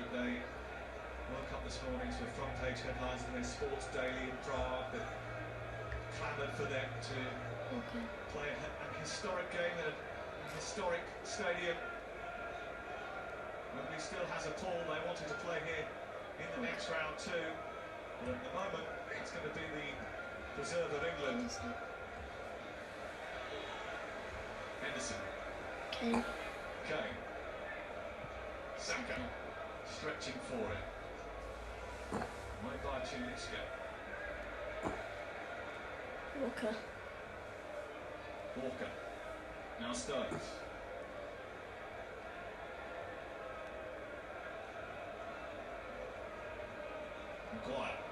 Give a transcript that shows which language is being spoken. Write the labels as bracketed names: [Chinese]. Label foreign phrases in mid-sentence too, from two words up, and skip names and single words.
[English] They woke up this morning to front page headlines in their sports daily in Prague that clamoured for them to play an historic game in a historic stadium. Wembley still has a pull. They wanted to play here in the next round too. But at the moment, it's going to be the preserve of England. Henderson. Kane. Kane. Saka. Stretching for it. Made by Chulitska. Walker. Walker. Now Stones. Maguire.